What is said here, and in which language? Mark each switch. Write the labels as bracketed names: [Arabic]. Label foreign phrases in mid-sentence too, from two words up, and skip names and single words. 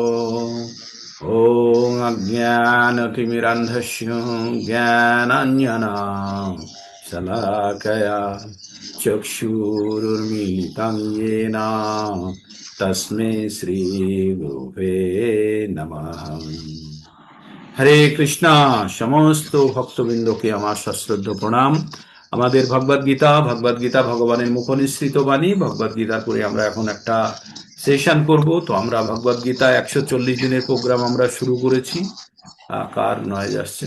[Sanskrit] ॐ अज्ञानतिमिरन्धस्य ज्ञानाञ्जना शलाकया चक्षुरुन्मीलितं येन तस्मै श्रीगुरुवे नमः। [Bangla] হরে কৃষ্ণা। সমস্ত ভক্তবৃন্দকে আমার সশ্রদ্ধ প্রণাম। আমাদের ভগবদ্গীতা ভগবানের মুখনিসৃত বাণী। ভগবদ্গীতার পরে আমরা এখন একটা সেশন করব। তো আমরা ভগবদ্গীতা 140 দিনের প্রোগ্রাম আমরা শুরু করেছি। কার নয়েজ আসছে?